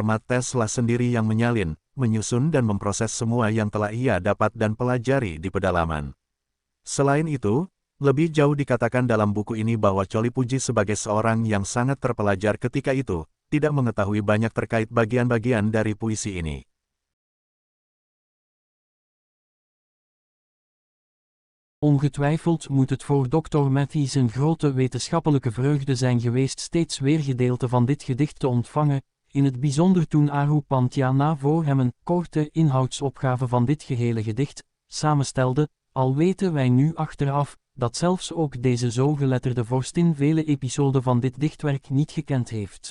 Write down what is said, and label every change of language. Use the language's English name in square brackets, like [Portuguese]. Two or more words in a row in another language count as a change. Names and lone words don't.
[Indonesian] Mattes lah sendiri yang menyalin, menyusun dan memproses semua yang telah ia dapat dan pelajari di pedalaman. Selain itu, lebih jauh dikatakan dalam buku ini bahwa Choli Puji sebagai seorang yang sangat terpelajar ketika itu, tidak mengetahui banyak terkait bagian-bagian dari puisi ini. [Dutch] Ongetwijfeld moet het voor Dr. Matthees een grote wetenschappelijke vreugde zijn geweest steeds weer gedeelten van dit gedicht te ontvangen, in het bijzonder toen Aru Pantiana voor hem een korte inhoudsopgave van dit gehele gedicht samenstelde, al weten wij nu achteraf, dat zelfs ook deze zo geletterde vorstin vele episoden van dit dichtwerk niet gekend heeft.